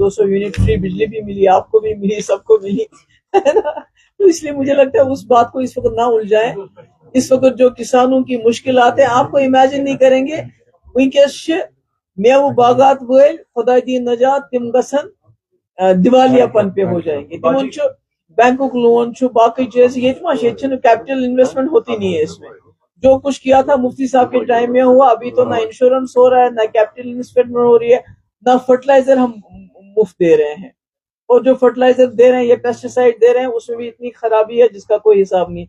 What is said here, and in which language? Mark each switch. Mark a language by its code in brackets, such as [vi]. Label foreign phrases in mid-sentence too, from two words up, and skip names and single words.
[ur] 200 یونٹ فری بجلی بھی ملی, آپ کو بھی ملی, سب کو ملی, ہے نا. تو اس لیے مجھے لگتا ہے اس بات کو اس وقت نہ الجھائیں. اس وقت جو کسانوں کی مشکلات ہیں آپ کو امیجن نہیں کریں گے. [ks] ونکس میوہ باغات ول خدا دی نجات, تم گسن دیوالیہ پن [ur] پہ ہو جائیں گے. [ks] تمن بینکک لون باقی چیز, [ur] یہ [en] capital investment [ur] ہوتی نہیں ہے. اس میں جو کچھ کیا تھا مفتی صاحب کے ٹائم میں ہوا, ابھی تو نہ انشورنس ہو رہا ہے, نہ [en] capital investment [ur] ہو رہی ہے, نہ فرٹیلائزر ہم مفت دے رہے ہیں. اور جو فرٹیلائزر دے رہے ہیں, یہ پیسٹی سائڈ دے رہے ہیں, اس میں بھی اتنی خرابی ہے جس کا کوئی حساب نہیں.